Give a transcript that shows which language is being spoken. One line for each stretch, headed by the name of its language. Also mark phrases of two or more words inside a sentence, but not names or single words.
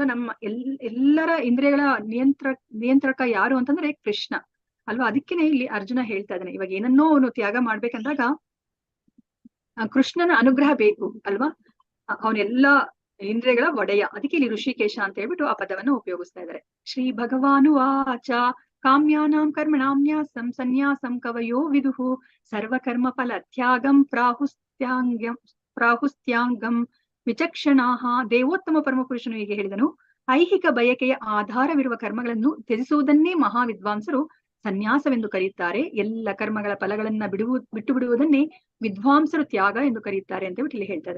Kannada: ನಮ್ಮ ಎಲ್ಲರ ಇಂದ್ರಿಯಗಳ ನಿಯಂತ್ರಕ ಯಾರು ಅಂತಂದ್ರೆ ಕೃಷ್ಣ ಅಲ್ವಾ. ಅದಕ್ಕೇನೆ ಇಲ್ಲಿ ಅರ್ಜುನ ಹೇಳ್ತಾ ಇದ್ದಾನೆ, ಇವಾಗ ಏನನ್ನೋ ಅವನು ತ್ಯಾಗ ಮಾಡ್ಬೇಕಂದಾಗ ಕೃಷ್ಣನ ಅನುಗ್ರಹ ಬೇಕು ಅಲ್ವಾ. ಅವನೆಲ್ಲಾ ಇಂದ್ರಿಯಗಳ ಒಡೆಯ. ಅದಕ್ಕೆ ಇಲ್ಲಿ ಋಷಿಕೇಶ ಅಂತ ಹೇಳ್ಬಿಟ್ಟು ಆ ಪದವನ್ನು ಉಪಯೋಗಿಸ್ತಾ ಇದ್ದಾರೆ.
Sanskrit: ಶ್ರೀ ಭಗವಾನು ವಾಚ ಕಾಮ್ಯಾನಾಂ ಕರ್ಮಣಾಂ ನ್ಯಾಸಂ ಸನ್ಯಾಸಂ ಕವಯೋ ವಿದುಹು ಸರ್ವಕರ್ಮ ಫಲ ತ್ಯಾಗಂ ಪ್ರಾಹುಸ್ತ್ಯಾಂಗಂ ವಿಚಕ್ಷಣಾಹ.
Kannada: ದೇವೋತ್ತಮ ಪರಮಪುರುಷನು ಹೀಗೆ ಹೇಳಿದನು, ಐಹಿಕ ಬಯಕೆಯ ಆಧಾರವಿರುವ ಕರ್ಮಗಳನ್ನು ತ್ಯಜಿಸುವುದನ್ನೇ ಮಹಾವಿದ್ವಾಂಸರು ಸನ್ಯಾಸವೆಂದು ಕರೆಯುತ್ತಾರೆ. ಎಲ್ಲ ಕರ್ಮಗಳ ಫಲಗಳನ್ನ ಬಿಟ್ಟು ಬಿಡುವುದನ್ನೇ ವಿದ್ವಾಂಸರು ತ್ಯಾಗ ಎಂದು ಕರೆಯುತ್ತಾರೆ ಅಂತ ಹೇಳ್ಬಿಟ್ಟು ಇಲ್ಲಿ ಹೇಳ್ತಾ ಇದ್ರೆ.